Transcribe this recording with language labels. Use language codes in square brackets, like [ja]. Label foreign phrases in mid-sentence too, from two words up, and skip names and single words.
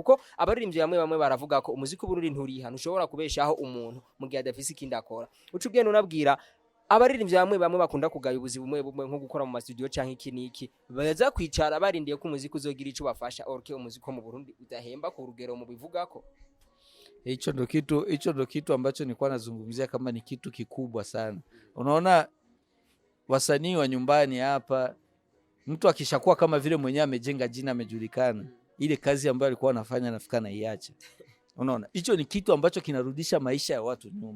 [rn] Kuko abaririmbyi bamwe baravuga ko umuziki w'Uburundi nturiha, ntushobora kubeshaho umuntu mu gihe adafise ikindi akora. Ucu bwene unabwira abaririmbyi bamwe bakunda kugaya ubuzi bumwe nko gukora mu studio canke iki niki, baza kwicara barindiye ko umuziki uzogira ico bafasha, orke umuziki wo mu Burundi udahemba ku rugero mu bivugako. [sw] Hicho ndo kitu ambacho nilikuwa nazungumzia kama ni kitu kikubwa sana. Unaona wasanii wa nyumbani hapa, mtu akishakuwa kama vile mwenyewe amejenga jina, amejulikana, ile kazi ambayo alikuwa anafanya nafika na iacha. Unaona, hicho ni kitu ambacho kinarudisha maisha ya watu nyuma.